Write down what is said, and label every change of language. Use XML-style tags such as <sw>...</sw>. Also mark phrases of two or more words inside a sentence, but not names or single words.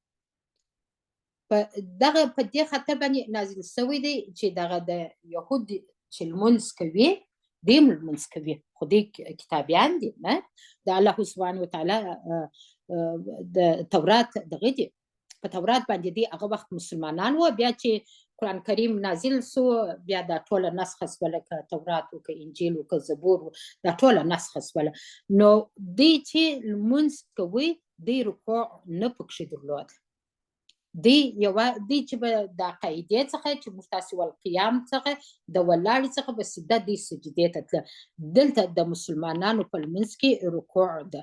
<ps>په دې خاطر باندې نازل شوی دی چې دغه د یهود چې لمونځ کوي، دوی هم لمونځ کوي، خو دوی کتابیان دي، نه د الله سبحانه وتعالی د تورات دغه دي، په تورات باندې دی هغه وخت مسلمانان وو. بیا چې قرآن کریم نازل سو، بیا دا ټوله نسخه سوله، که تورات و که انجیل و که زبور و دا ټوله نسخه سوله. نو دوی چې لمونځ کوي، دوی رکوع نه پکښې درلود، دوی چې به د قاعدې څخه چې موږ تاسې والقیام څخه د ولاړې څخه به سیده دوی سجدې ته تله. دلته د مسلمانانو په لمونځ کې رکوع ده.</ps>